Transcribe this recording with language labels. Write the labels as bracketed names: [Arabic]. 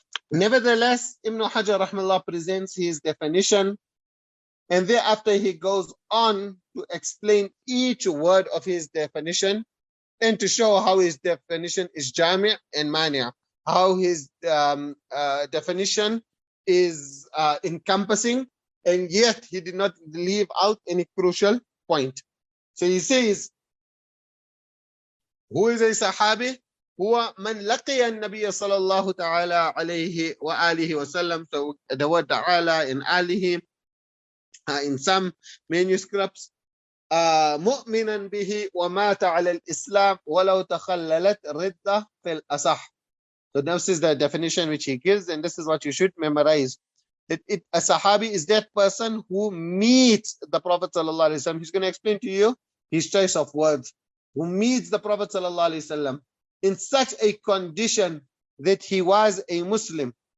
[English] Nevertheless, Ibn Hajar rahimahullah presents his definition, and thereafter he goes on to explain each word of his definition and to show how his definition is jami' and mani', how his definition is encompassing, and yet he did not leave out any crucial point. So he says, who is a Sahabi? [Arabic] هو من لقي النبي صلى الله تعالى عليه وآله وسلم. [English] So the word ta'ala in alihi, in some manuscripts, [Arabic] مؤمنا به ومات على الإسلام ولو تخللت ردة في الأصح. [English] So this is the definition which he gives, and this is what you should memorize. A Sahabi is that person who meets the Prophet ﷺ. He's going to explain to you his choice of words. Who meets the Prophet ﷺ in such a condition that he was a Muslim.